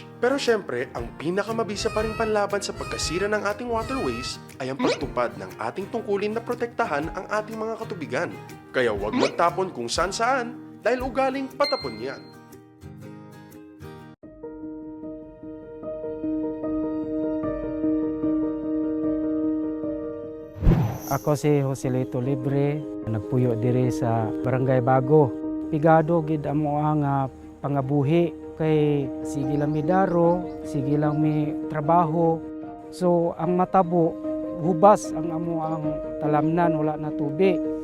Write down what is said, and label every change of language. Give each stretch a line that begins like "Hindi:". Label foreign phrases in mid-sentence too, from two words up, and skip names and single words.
Filipino: Pero syempre, ang pinakamabisa pa rin panlaban sa pagkasira ng ating waterways ay ang pagtupad ng ating tungkulin na protektahan ang ating mga katubigan. Kaya huwag magtapon kung saan-saan dahil ugaling patapon yan.
Hiligaynon: Ako si Joselito Libre, nagpuyo diri sa Barangay Bago. Pigado gid amo ang pangabuhi kay sige lang mi daro, sige lang mi trabaho. So ang matabo hubas ang amo ang talamnan, wala na tubig.